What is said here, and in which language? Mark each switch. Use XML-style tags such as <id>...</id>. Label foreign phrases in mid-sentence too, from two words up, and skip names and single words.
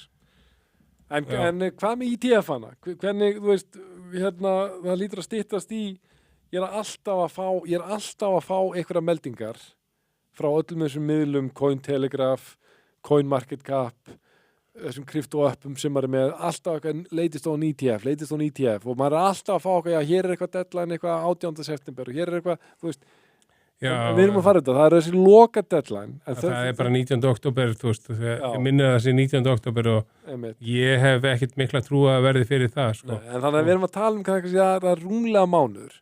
<is>En hvað með ETF-ana? Hvernig, þú veist, það lítur að styttast í, ég er alltaf að fá einhverja meldingar frá öllum þessum miðlum, Cointelegraph, CoinMarketCap, þessum krypto-appum sem maður er með, alltaf</is> <en>latest on ETF</en> <is>og maður er alltaf að fá okkar, já, hér er eitthvað deadline, eitthvað 18. september og hér er eitthvað, þú veist, við erum að fara þetta, það er þessi loka deadline. Það er bara 19. október, þú veist, ég minnir það sé 19. október og ég hef ekkert mikla trú að verði fyrir það, sko. Nei, en þannig að við erum að tala um kannski að það er rúmlega mánuður.</is>